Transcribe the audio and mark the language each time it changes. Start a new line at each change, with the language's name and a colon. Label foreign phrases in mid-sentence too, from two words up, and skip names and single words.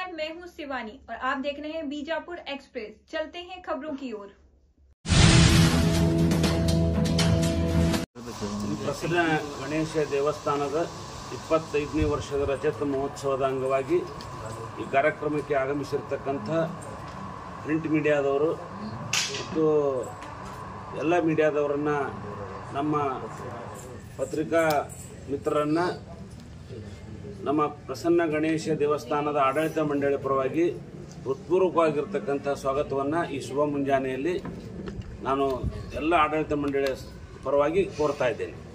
Hindi: हूं शिवानी और आप देख रहे हैं बीजापुर एक्सप्रेस। चलते हैं खबरों की ओर।
Kannada: ಪ್ರಸನ್ನ ಗಣೇಶ ದೇವಸ್ಥಾನದ 25ನೇ ವರ್ಷದ ರಜತ ಮಹೋತ್ಸವದ ಅಂಗವಾಗಿ ಈ ಕಾರ್ಯಕ್ರಮಕ್ಕೆ ಆಗಮಿಸಿರ್ತಕ್ಕಂಥ ಪ್ರಿಂಟ್ ಮೀಡಿಯಾದವರು ಮತ್ತು ಎಲ್ಲ ಮೀಡಿಯಾದವರನ್ನು ನಮ್ಮ ಪತ್ರಿಕಾ ಮಿತ್ರರನ್ನು ನಮ್ಮ ಪ್ರಸನ್ನ ಗಣೇಶ ದೇವಸ್ಥಾನದ ಆಡಳಿತ ಮಂಡಳಿ ಪರವಾಗಿ ಹೃತ್ಪೂರ್ವಕವಾಗಿರ್ತಕ್ಕಂಥ ಸ್ವಾಗತವನ್ನು ಈ ಶುಭ ಮುಂಜಾನೆಯಲ್ಲಿ ನಾನು ಎಲ್ಲ ಆಡಳಿತ ಮಂಡಳಿಯ ಪರವಾಗಿ ಕೋರ್ತಾ ಇದ್ದೇನೆ.